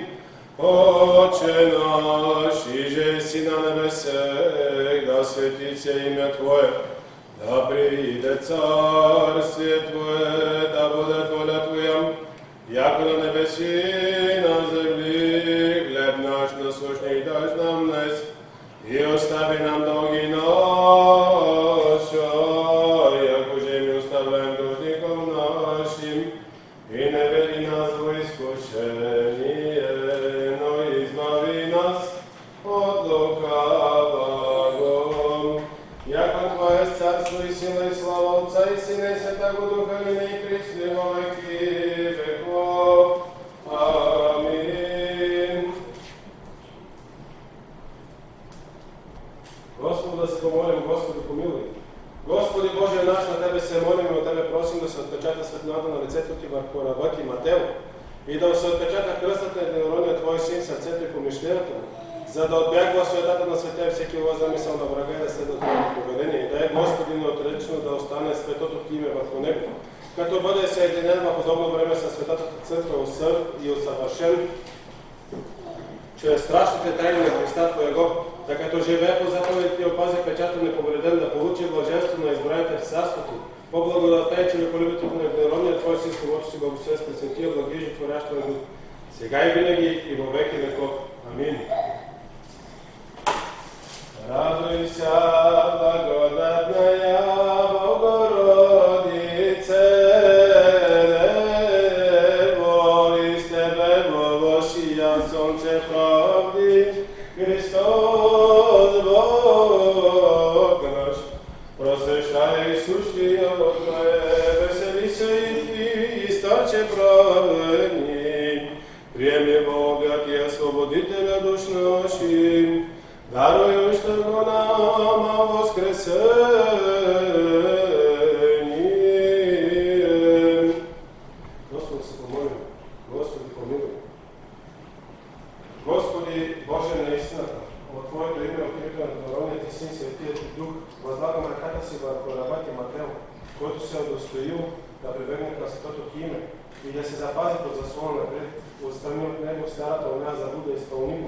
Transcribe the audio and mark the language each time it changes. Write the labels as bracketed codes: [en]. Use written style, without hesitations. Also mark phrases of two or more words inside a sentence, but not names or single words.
[cu] Отче наш, иже си на небесех, да светится имя Твое, да прииде царствие Твое, да будет воля Твоя, яко на небеси, на земли, хлеб наш насущный дашь нам днес, и остави нам долги наши, яко же мы оставляем должником нашим, и не веди нас во искушение, но избави нас от лукавого. Яко Твое царство и сила и слава Отца и Сына и Святого Духа, ныне и присно во веки веков. Аминь. [bg] Господу да се помолим, Господи помилуй. Господи Боже наш, на Тебе се молим и от Тебе просим да се отпечата светлината на лицето Ти върху раба Ти Матео и да се отпечата кръстът на единородния Твой Син в сърцето и помишлението му, за да отбягва суетата на света и всеки лоз замисъл на врага и да следва Твоето поведение. И дай Господи неотречно да остане светото Ти име върху него, като бъде съединен в удобно време със Светата Църква и усъвършен чрез страшните тайни на [cu] Христа Твоего, [bg] да като живее по заповедите и опази печата неповреден, да получи блаженство на избраните в царството, по благодата и човеколюбието на единородния Твой Син, с когото си благословен с пресветия, благи, животворящия Дух, сега и винаги и [cu] во веки веков. [bg] Амин. [cu] Радуйся, благодатная Богородице, Дево, из Тебе восия солнце правды, Христос Бог наш, просвещай сущие Твое, веселися и Ты, и старче праведни, приеми Бога Ти, освободителя душ нашим, дарующего нам воскресение. [bg] Господи, се помолим. Господи, помилуй. Господи, Боже на истината, от Твоето име, от името на Единородния Ти Син, Светият Ти Дух, възлагам ръката си върху раба Ти Матео, който се удостоил да прибегне към светото Ти име и да се запази под заслона напред, отстрани от него старата оня заблуда изпълнимо.